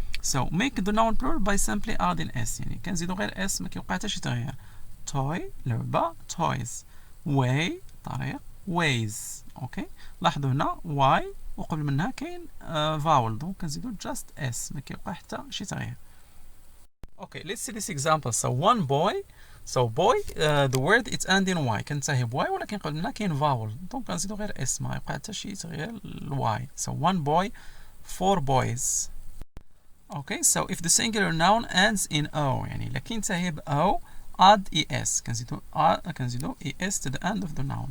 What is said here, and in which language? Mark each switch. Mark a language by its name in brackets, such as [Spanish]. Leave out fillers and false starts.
[English] So make the noun plural by simply adding S. [Arabic] يعني كنزيدو غير S ما كيوقع حتى شي تغيير. [English] toy لعبة toys. way طريق ways. [Arabic] اوكي لاحظوا هنا Y وقبل منها كاين vowel. دونك كنزيدو just S ما كيوقع حتى شي تغيير. [English] Okay, let's see this example. So one boy. So boy, the word it's ending y. [Arabic] كنتهي ب y ولكن قبل منها كاين vowel. دونك كنزيدو غير اس ما يوقع حتى شي تغيير ل y. [English] So one boy, four boys. Okay, so if the singular noun ends in o [Arabic] يعني إلا كينتهي ب o [English] add es. [Arabic] كنزيدو [English] es to the end of the noun.